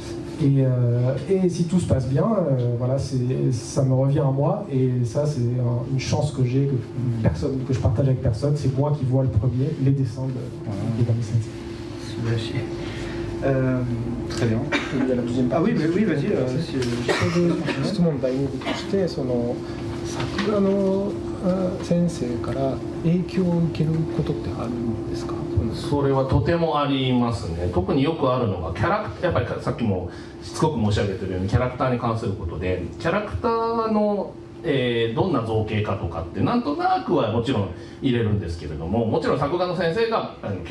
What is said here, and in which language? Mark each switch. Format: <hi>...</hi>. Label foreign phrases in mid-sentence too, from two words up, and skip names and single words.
<fr>Et si tout se passe bien, voilà, ça me revient à moi et ça c'est une chance que j'ai, que je partage avec personne, c'est moi qui vois le premier les dessins de Ikegami Sensei. Très bien. Il y a la deuxième partie. Ah oui, vas-y.</fr> <ja>質問第2部として作画の先生から影響を受けることってあるんですか。それはとてもありますね。特によくあるのがやっぱりさっきもしつこく申し上げてるようにキャラクターに関することでキャラクターのどんな造形かとかってなんとなくはもちろん入れるんですけれども、もちろん作画の先生がキャ</ja>